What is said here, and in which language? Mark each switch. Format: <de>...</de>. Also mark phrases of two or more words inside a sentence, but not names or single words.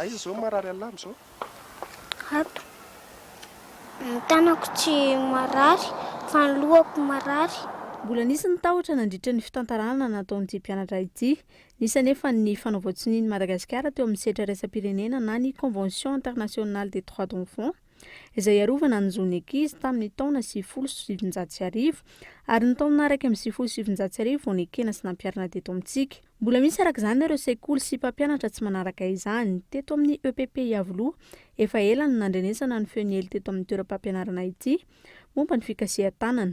<mg>Aiza izao marary alama izao? Ato. Ny tanako tsy marary fa ny lohako marary. Mbola nisy ny tahotra nandritra ny fitantarana nataon'ity mpianatra ity. Nisy anefa ny fanaovam-tsinian'i Madagasikara teo amin'ny setra iraisam-pirenena na ny Convention internationale des droits de l'enfant izay arovana ny zon'ny ankizy tamin'ny taona 1970 ary ny taona araiky amin'ny 1970 vao nikena sy nampiarina teto amintsika. Mbola misy araka izany ireo sekoly sy mpampianatra tsy manaraka izany teto amin'ny EPP Iavoloha efa ela ny nandrenesana ny feony ely teto amin'ny toeram-pampianarana ity momba ny fikasihan-tanana.</mg>